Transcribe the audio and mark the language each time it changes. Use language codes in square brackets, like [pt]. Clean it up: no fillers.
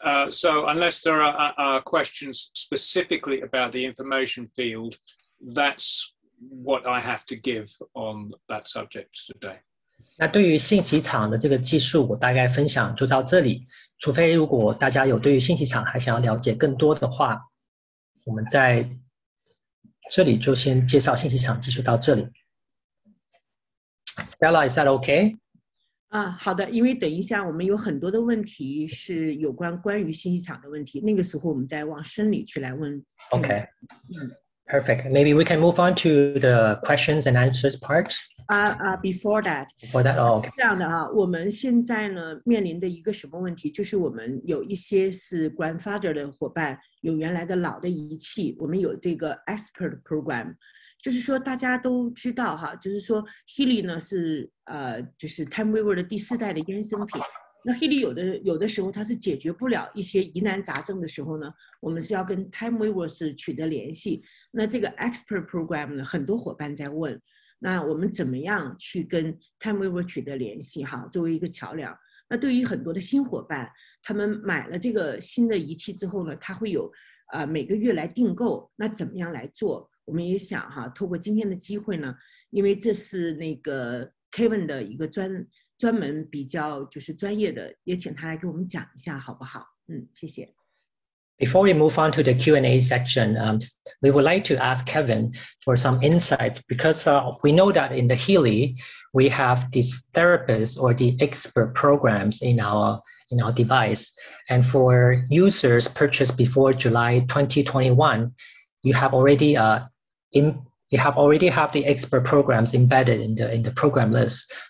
[en] So unless there are questions specifically about the information field, that's what I have to give on that subject today. [zh] 那对于信息场的这个技术，我大概分享就到这里。除非如果大家有对于信息场还想要了解更多的话，我们在这里就先介绍信息场技术到这里。 [en] Stella, is that okay? [zh] 好的，因为等一下我们有很多的问题是有关于信息场的问题，那个时候我们再往深里去来问。 [en] Okay. Perfect. Maybe we can move on to the questions and answers part. Before that. Before that, oh, okay. [zh] 这样的我们现在呢面临的一个什么问题，就是我们有一些是 grandfather 的伙伴，有原来的老的仪器，我们有这个 expert program。就是说大家都知道就是说 Healy 呢是就是 Timewaver 的第4代的衍生品。那 Healy 有的时候它是解决不了一些疑难杂症的时候呢，我们是要跟 Timewaver 是取得联系。那这个 expert program 呢，很多伙伴在问，那我们怎么样去跟 Timewaver 取得联系作为一个桥梁。那对于很多的新伙伴，他们买了这个新的仪器之后呢，他会有每个月来订购，那怎么样来做？我们也想透过今天的机会呢，因为这是那个 Kevin 的一个专门比较就是专业的，也请他来给我们讲一下好不好？谢谢。 [en] Before we move on to the Q&A section, we would like to ask Kevin for some insights because we know that in the Healy, we have these therapists or the expert programs in our device. And for users purchased before July 2021, you have already have the expert programs embedded in the program list.